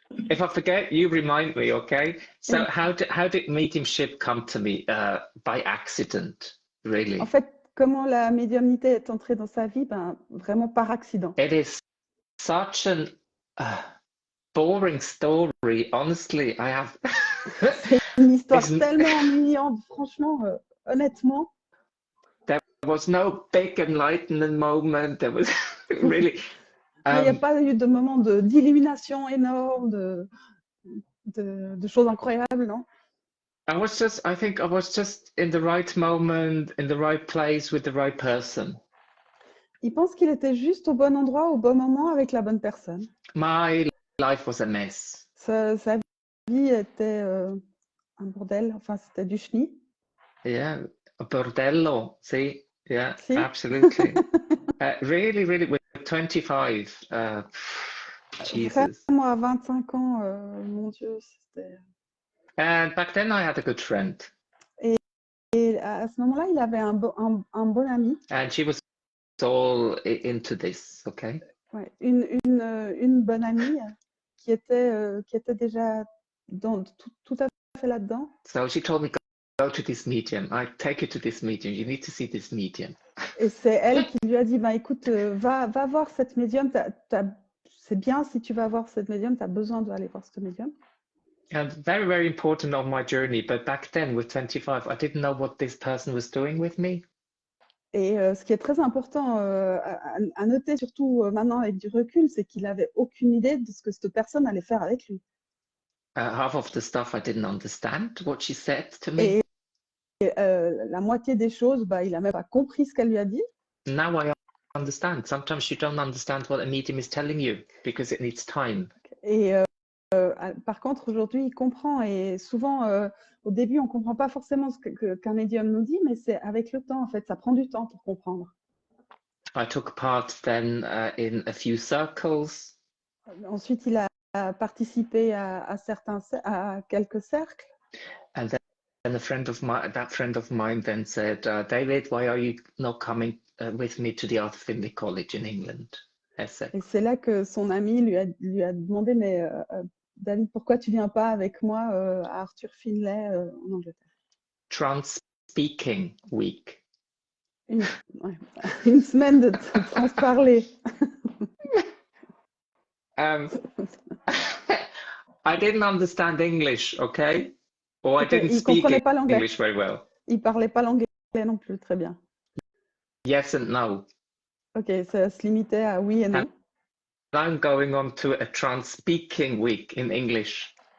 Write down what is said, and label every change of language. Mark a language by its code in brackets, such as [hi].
[en] If I forget, you remind me, okay? So Yeah. how did mediumship come to me? By accident, really. [fr] En fait, comment la médiumnité est entrée dans sa vie? Vraiment par accident. [en] It is such an boring story. Honestly, I have. [fr] C'est une histoire [en] It's- [fr] tellement ennuyante, franchement, honnêtement. [en] There was no big enlightenment moment. There was really. [fr] Il n'y a pas eu de moment d'illumination énorme, de choses incroyables, non? [en] I think I was just in the right moment, in the right place with the right person. [fr] Il pense qu'il était juste au bon endroit, au bon moment, avec la bonne personne. [en] My life was a mess. [fr] Sa vie était un bordel, enfin c'était du chenille. [en] Yeah, a bordello. See, yeah, [fr] Si. [en] absolutely. Really, with 25. Jesus. [fr] Vraiment à 25 ans, mon Dieu, c'était... [en] And back then I had a good friend. [fr] Et à ce moment-là, il avait un bon ami. [en] And she was all into this, okay? [fr] Ouais, une bonne amie qui était déjà tout à fait là-dedans. [en] So she told me, go to this medium. I take you to this medium. You need to see this medium. [fr] Et c'est elle qui lui a dit, écoute, va voir cette médium. C'est bien si tu vas voir cette médium, tu as besoin d'aller voir cette médium. [en] And very, very important on my journey. But back then, with 25, I didn't know what this person was doing with me. [fr] Et ce qui est très important à noter, surtout maintenant avec du recul, c'est qu'il n'avait aucune idée de ce que cette personne allait faire avec lui. [en] Half of the stuff I didn't understand what she said to me. [fr] Et la moitié des choses, il n'a même pas compris ce qu'elle lui a dit. [en] Now I understand. Sometimes you don't understand what a medium is telling you because it needs time. [fr] Et par contre, aujourd'hui, il comprend. Et souvent, au début, on ne comprend pas forcément ce qu'un médium nous dit, mais c'est avec le temps, en fait. Ça prend du temps pour comprendre. [en] I took part then in a few circles. [fr] Ensuite, il a participé à quelques cercles. [en] And then that friend of mine then said, David, why are you not coming with me to the Arthur Findlay College in England? [fr] Et c'est là que son ami lui a demandé, mais David, pourquoi tu viens pas avec moi à Arthur Findlay en Angleterre? [en] Trans-speaking week. [fr] Une semaine de trans-parler. [en] I didn't understand English, okay? Or I didn't speak English very well. [fr] Il parlait pas l'anglais non plus très bien. [en] Yes and no. [fr] Ok, ça se limitait à oui et non. [en] I'm going on to a trans-speaking week in English.